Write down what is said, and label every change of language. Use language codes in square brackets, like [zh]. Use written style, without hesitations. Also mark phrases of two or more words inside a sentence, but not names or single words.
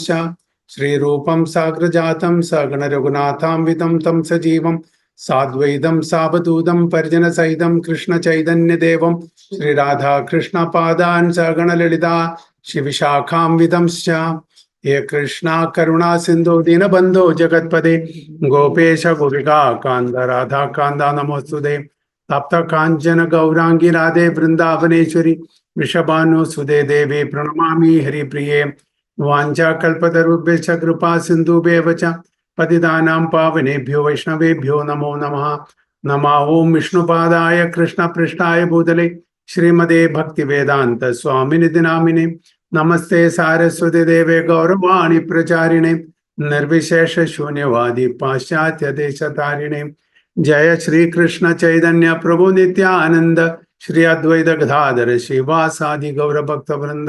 [sa] ശ്രീരൂപം സാഗ്രജാതം സഗണരഘുനാഥാംവിതം തം സജീവം സാദ്വൈതം സാവധൂതം പരിജനസഹിതം കൃഷ്ണചൈതന്യദേവം ശ്രീരാധാകൃഷ്ണപാദാൻ സഗണലളിതാ ശിവിശാഖാംവിധംശ്ച. ഹേ കൃഷ്ണ കരുണാ സിന്ധു ദീനബന്ധോ ജഗത്പദേ ഗോപേശ ഗോപികാ കാന്ത രാധാകാന്ത നമോസ്തുതേ. തപ്ത കാഞ്ചന ഗൗരാംഗി രാധേ വൃന്ദാവനേശ്വരി വൃഷഭാനുസുതേ ദേവി പ്രണമാമി ഹരിപ്രിയേ. വാഞ്ചാകൽപതരുഭ്യശ്ച കൃപാ സിന്ധുഭ്യവ ച പതിതാനാം പാവനേഭ്യോ വൈഷ്ണവേഭ്യോ നമോ നമഃ. നമഃ ഓം വിഷ്ണുപാദായ കൃഷ്ണപൃഷ്ഠായ ഭൂതലേ ശ്രീമതേ ഭക്തിവേദാന്ത സ്വാമിനിധി നാമിനെ. നമസ്തേ സാരസ്വതി ദേവേ ഗൗരവാണി പ്രചാരിണേ നിർവിശേഷ ശൂന്യവാദി പാശ്ചാത്യദേശതാരിണേ. ജയ ശ്രീകൃഷ്ണ ചൈതന്യ പ്രഭു നിത്യാനന്ദ ശ്രീ അദ്വൈത ഗദാധര ശ്രീവാസാദി ഗൗരഭക്ത വൃന്ദ.